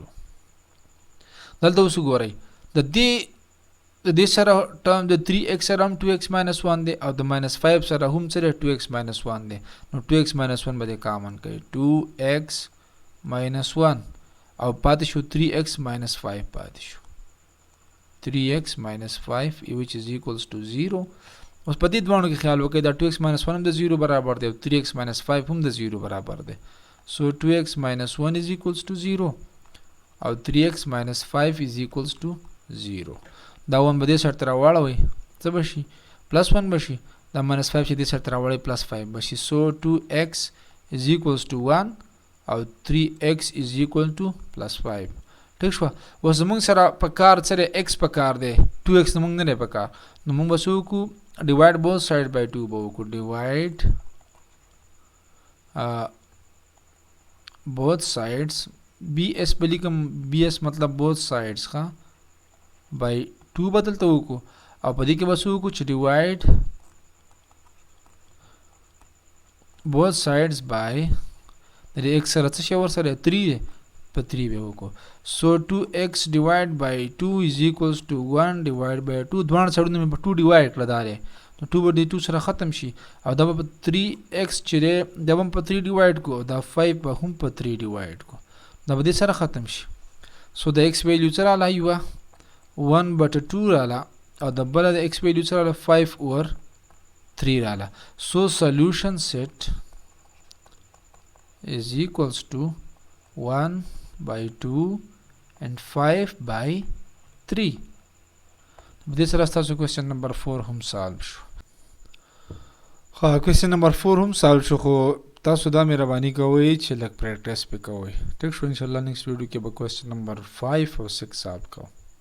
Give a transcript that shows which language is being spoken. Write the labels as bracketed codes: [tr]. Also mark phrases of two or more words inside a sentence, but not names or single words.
[ps] دلته اوس ګورئ د دې سره ټرم د 3x سره هم 2x -1 دی او د -5 سره هم سره 2x -1 دی نو 2x -1 به کامن کړي 2x -1 او پاتې شو 3x -5 پاتې شو 3x -5 [en] which is equals to 0. [ps] اوس په دې دوانو کې خیال وکړئ دا 2x -1 هم د 0 برابر دی او 3x -5 هم د 0 برابر دی. [en] so 2x -1 is equals to 0 او 3x -5 is equals to 0. [ps] دا 1 به دې سره تر واړوي څه بشي +1 بشي دا -5 چې دې سره تر واړوي +5 بشي. [en] so 2x is equals to 1 او 3x is equal to +5. [ps] ٹھیک شو. اوس موږ سره په کار سره x په کار دی 2x موږ نه په کار نو موږ وسو کو [en] divide both sides by 2 [ps] به کو [en] divide both sides bs [ps] بلیکم bs مطلب [en] both sides [ps] ها by 2 بدلته وکړو او په دې کې وسو کو چې [en] divide both sides by [ps] د x سره څه شی ور سره 3 په 3 به وکړو. [en] so 2x divide by 2 is equals to 1 divide by 2. [ps] دوه سرونه مې په 2 ډیوایډ کړه دا دی نو 2 به د 2 سره ختم شي او دا به په 3x چې دی دا به په 3 ډیوایډ کو دا 5 به هم په 3 ډیوایډ کو دا به دې سره ختم شي. سو د x ویلیو څه رااله یوه 1/2 رااله او د بله د x ویلیو څه رااله 5/3 رااله. [en] سو solution set is equals to 1/2 and 5/3. [ps] دې سره ستاسو [en] question number [ps] 4 هم سالو شو. ښه [en] question number [ps] 4 هم سالو شو خو تاسو دا مهرباني کوئ چې لږ پریکټس پې کوئ. ټیک شو انشاءالله [en] next video [ps] کې به [en] question number [ps] 5 او 6 سالو کوو.